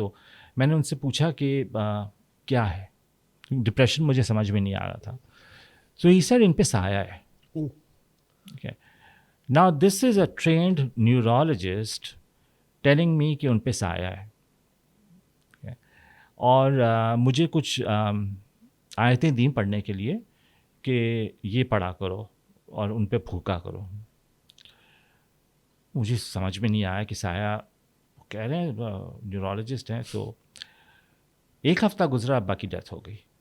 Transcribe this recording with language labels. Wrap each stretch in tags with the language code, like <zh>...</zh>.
<hi>तो मैंने उनसे पूछा कि क्या है. डिप्रेशन मुझे समझ में नहीं आ रहा था.</hi> <en>so he said</en> <hi>इन पे साया है.</hi> <en>okay? Now this is a trained neurologist telling me</en> <hi>कि उन पे साया है.</hi> <en>okay?</en> <hi>और मुझे कुछ आयतें दी पढ़ने के लिए कि ये पढ़ा करो और उन पे फूका करो. मुझे समझ में नहीं आया कि साया कह रहे हैं न्यूरोलॉजिस्ट हैं. तो एक हफ़्ता गुजरा, अब्बा की डेथ हो गई.</hi>